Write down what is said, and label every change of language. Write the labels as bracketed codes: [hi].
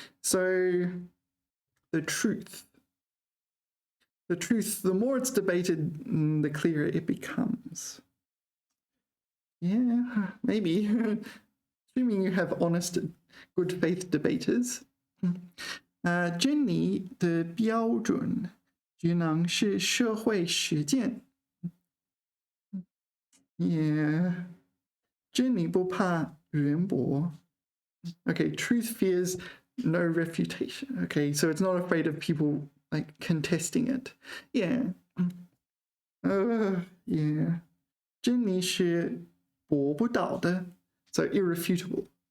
[en] So the truth, the more it's debated, the clearer it becomes. Yeah, maybe. Assuming you have honest, good faith debaters. [zh] 真理的标准只能是社会实践. Yeah. 真理不怕人驳. [en] Okay, truth fears no refutation. Okay, so it's not afraid of people like contesting it. Yeah. Yeah. [zh] 真理是驳不倒的, [en] so irrefutable.